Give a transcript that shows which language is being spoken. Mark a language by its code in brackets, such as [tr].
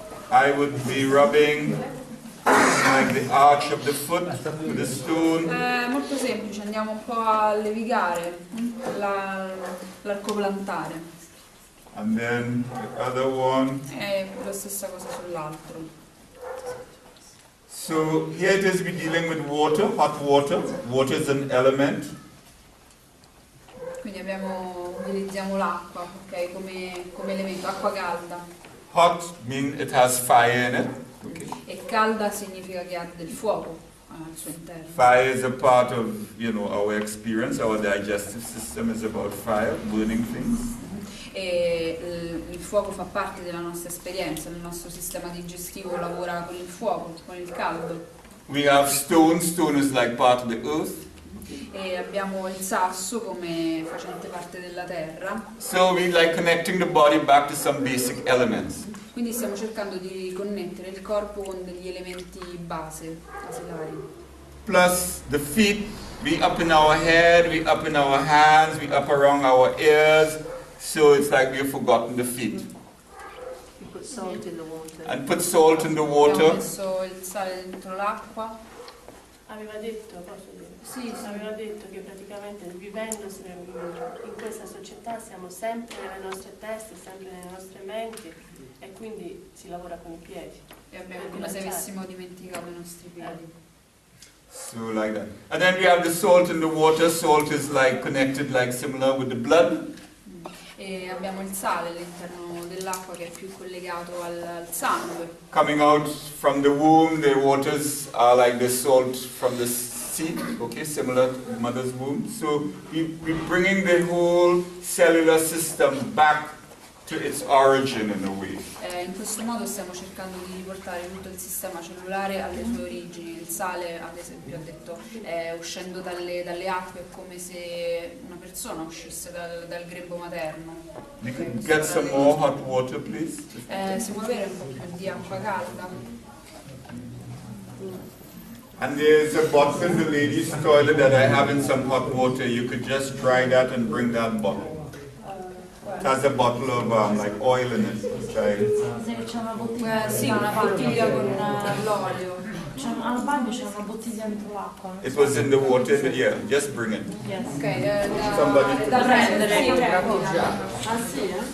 [en] I would be rubbing like the arch of the foot with a stone. [it] Molto semplice, andiamo un po' a levigare l'arco plantare. [en] And then the other one. [it] E la stessa cosa sull'altro. [en] So here it is, we're dealing with water, hot water. Water is an element. [it] Quindi utilizziamo l'acqua, ok, come elemento, acqua calda. [en] Hot means it has fire in it. Okay. [it] E calda significa che ha del fuoco al suo interno. [en] Fire is a part of, our experience. Our digestive system is about fire, burning things. [it] E il fuoco fa parte della nostra esperienza, il nostro sistema digestivo lavora con il fuoco, con il caldo. [en] We have stone. Stone is like part of the earth. [it] E abbiamo il sasso come facente parte della terra. [en] So we like connecting the body back to some basic elements. [it] Quindi stiamo cercando di connettere il corpo con degli elementi basilari. [en] Plus the feet, we up in our head, we up in our hands, we up around our ears. So it's like we've forgotten the feet. You put salt in the water. And put salt in the water. [it] Abbiamo messo il sale dentro l'acqua. Aveva detto, posso dire? Sì. Aveva detto che praticamente vivendo in questa società siamo sempre nelle nostre teste, sempre nelle nostre menti e quindi si lavora con i piedi. E abbiamo come se avessimo dimenticato i nostri piedi. [en] So like that. And then we have the salt in the water. Salt is like connected, like similar with the blood. [it] E abbiamo il sale all'interno dell'acqua che è più collegato al sangue. [en] Coming out from the womb, the waters are like the salt from the seed, okay, similar to the mother's womb. So we're bringing the whole cellular system back to its origin in a way. [it] In questo modo stiamo cercando di riportare tutto il sistema cellulare alle sue origini. Il sale, ad esempio, ha detto, uscendo dalle acque è come se una persona uscisse dal grembo materno. [en] You can get some more hot water, please. [it] Si può avere un po' più di acqua calda? [en] And there's a bottle in the ladies' toilet that I have in some hot water. You could just try that and bring that bottle. It has a bottle of like oil in it. [it] C'è una bottiglia. Sì, una bottiglia con l'olio. Al bagno c'è una bottiglia dentro l'acqua. [en] It was in the water. Yeah, just bring it. Yes. Ok, Somebody. [it] da prendere. Ah sì,